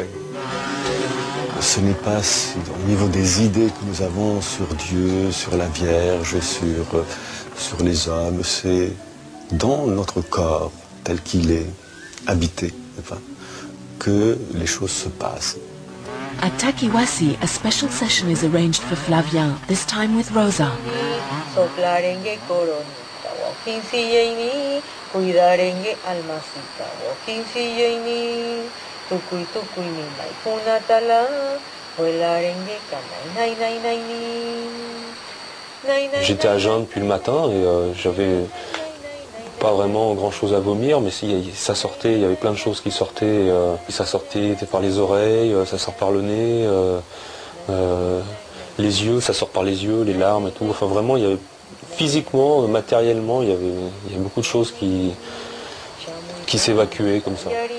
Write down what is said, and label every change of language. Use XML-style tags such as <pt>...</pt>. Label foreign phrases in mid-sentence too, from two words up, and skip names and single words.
<fr>Ce n'est pas au niveau des idées que nous avons sur Dieu, sur la Vierge, sur les hommes, c'est dans notre corps tel qu'il est, habité, que les choses se passent.</fr> <en>At Takiwasi, a special session is arranged for Flavia, this time with Rosa.</en> <shp>Soplarengue coronita, wakinsiyeini, cuidarengue almasita, wakinsiyeini, tukui tukui ni mai punatala, huelarengue kanai nai nai nai.</shp> <fr>J'étais à jeun depuis le matin et j'avais pas vraiment grand chose à vomir, mais si ça sortait, il y avait plein de choses qui sortaient. Ça sortait par les oreilles, ça sort par le nez, les yeux, ça sort par les yeux, les larmes et tout. Enfin vraiment, il y avait physiquement, matériellement, il y avait beaucoup de choses qui s'évacuaient comme ça.</fr>